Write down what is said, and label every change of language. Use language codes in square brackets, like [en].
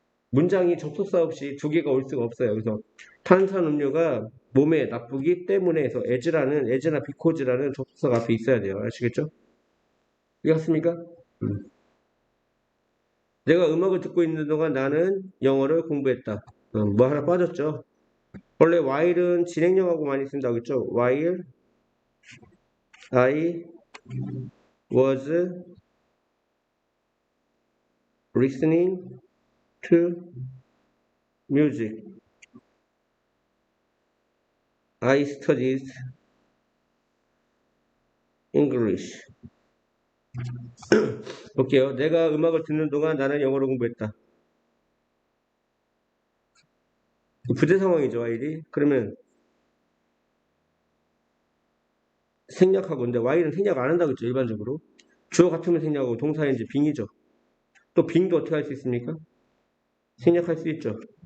[ko] 문장이 접속사 없이 두 개가 올 수가 없어요. 그래서 탄산음료가 몸에 나쁘기 때문에 해서 as나 because라는 접속사가 앞에 있어야 돼요. 아시겠죠? 이해갔습니까? 음. 내가 음악을 듣고 있는 동안 나는 영어를 공부했다. 뭐 하나 빠졌죠? 원래 while은 진행형하고 많이 쓴다고 했죠? [en] While I was listening to music, I studied English. [ko] 볼게요. 내가 음악을 듣는 동안 나는 영어를 공부했다. 부재 상황이죠, while이. 그러면 생략하고, 근데 while은 생략 안 한다고 했죠, 일반적으로. 주어 같으면 생략하고 동사인지 빙이죠. 또 빙도 어떻게 할 수 있습니까? 생략할 수 있죠.